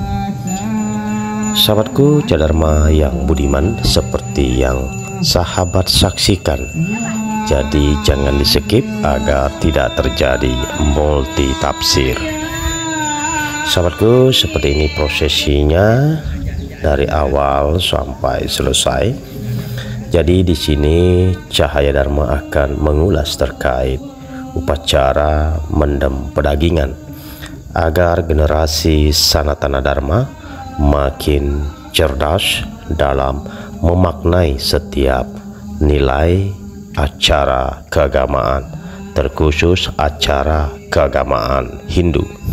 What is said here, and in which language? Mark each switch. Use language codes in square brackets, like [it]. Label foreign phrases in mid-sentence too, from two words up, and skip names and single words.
[id] Sahabatku Dharma yang budiman, seperti yang sahabat saksikan, jadi jangan di skip agar tidak terjadi multi tafsir. Sahabatku, seperti ini prosesinya dari awal sampai selesai. Jadi di sini Cahaya Dharma akan mengulas terkait upacara mendem pedagingan agar generasi Sanatana Dharma makin cerdas dalam memaknai setiap nilai acara keagamaan, terkhusus acara keagamaan Hindu.